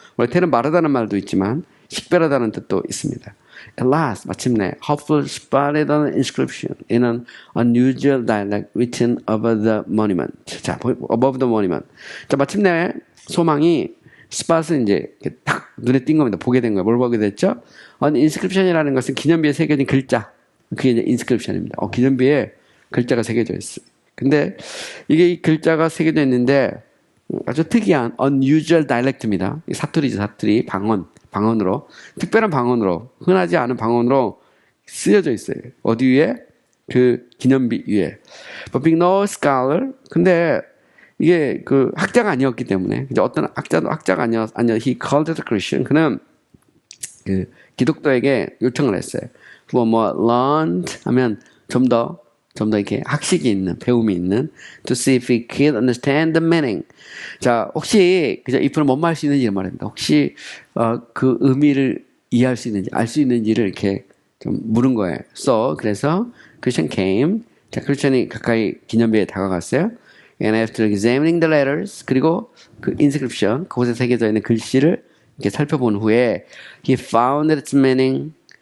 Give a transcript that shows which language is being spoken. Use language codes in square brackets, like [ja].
[ko] 원래 텔은 마르다는 말도 있지만 식별하다는 뜻도 있습니다. [en] At last, [ko] 마침내, [en] Hopeful spotted an inscription in an unusual dialect written above the monument. 자, above the monument. [ko] 자, 마침내 소망이 스팟은 이제 딱 눈에 띈 겁니다. 보게 된 거예요. 뭘 보게 됐죠? inscription이라는 것은 기념비에 새겨진 글자. 그게 이제 inscription입니다. 기념비에 글자가 새겨져 있어요. 근데 이게 이 글자가 새겨져 있는데 아주 특이한 unusual dialect입니다. 사투리죠, 사투리. 방언으로. 특별한 방언으로, 흔하지 않은 방언으로 쓰여져 있어요. 어디 위에? 그 기념비 위에. [en] But being no scholar, [ko] 근데 이게 그 학자가 아니었기 때문에, 어떤 학자가 아니어, [en] he called the Christian. [ko] 그는 그 기독교에게 요청을 했어요. learned 하면 좀 더 좀 더 이렇게 학식이 있는, 배움이 있는 [en] to see if we could understand the meaning. [ko] 자, 혹시 그저 if는 뭔 말 할 수 있는지 말입니다. 혹시 그 의미를 이해할 수 있는지, 알 수 있는지를 이렇게 좀 물은 거예요. 그래서 [en] Christian came. [ko] 자, 크리스천이 가까이 기념비에 다가갔어요. [en] And after examining the letters, [ko] 그리고 그 inscription, 그곳에 새겨져 있는 글씨를 이렇게 살펴본 후에 [en] he found its meaning.